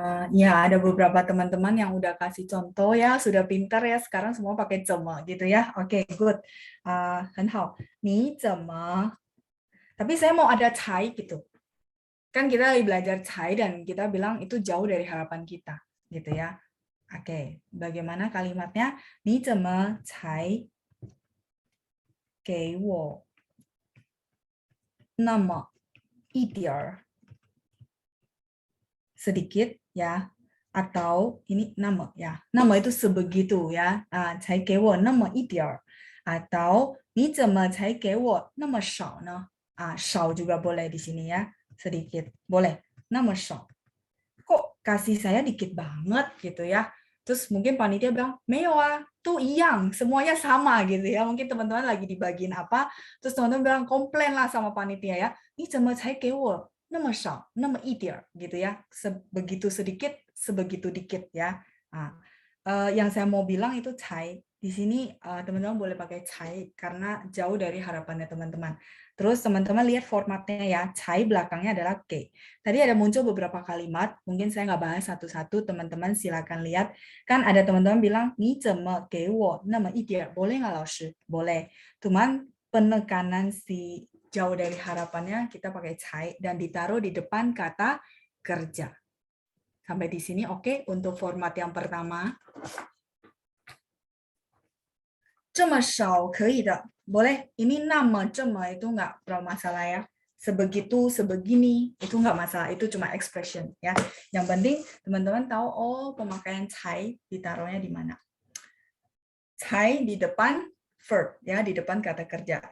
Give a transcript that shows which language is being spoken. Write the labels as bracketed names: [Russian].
[Indonesian] Ya, ada beberapa teman-teman yang udah kasih contoh ya, sudah pintar ya, sekarang semua pakai 怎么 gitu ya. [Chinese] Oke, good. 很好。你怎么? [Indonesian] Tapi saya mau ada 才 gitu. Kan kita lagi belajar 才 dan kita bilang itu jauh dari harapan kita, gitu ya. Oke, bagaimana kalimatnya? [Chinese] 你怎么才给我那么一点儿 [Indonesian] sedikit ya, atau ini [Chinese] 那么 ya, 那么 [Indonesian] itu sebegitu ya, [Chinese] 才给我那么一点儿, atau 你怎么才给我那么少呢? [Indonesian] 少 juga boleh di sini ya, sedikit boleh, [Chinese] 那么少. [Indonesian] Kok kasih saya dikit banget gitu ya? Terus mungkin panitia bilang, [Chinese] 没有啊, [Indonesian] tuh iyang, semuanya sama gitu ya. Mungkin teman-teman lagi dibagiin apa, terus teman-teman bilang komplain lah sama panitia ya, [Chinese] 你怎么才给我那么少, 那么一点 [Indonesian] gitu ya. Sebegitu sedikit, sebegitu dikit ya. Yang saya mau bilang itu 才. Di sini teman-teman boleh pakai 才 karena jauh dari harapannya teman-teman. Terus teman-teman lihat formatnya ya, 才 belakangnya adalah 给. Tadi ada muncul beberapa kalimat, mungkin saya nggak bahas satu-satu, teman-teman silakan lihat. Kan ada teman-teman bilang, [Chinese] 你怎么给我那么一点? [Indonesian] Boleh nggak, 老师? Boleh. Cuman penekanan si jauh dari harapannya kita pakai 才 dan ditaruh di depan kata kerja. Sampai di sini oke untuk format yang pertama. [Chinese] 这么少可以的, boleh. [Indonesian] Ini 那么这么 itu nggak masalah ya. Sebegitu, sebegini itu nggak masalah. Itu cuma expression ya. Yang penting teman-teman tahu oh pemakaian 才 ditaruhnya di mana. 才 di depan verb ya, di depan kata kerja.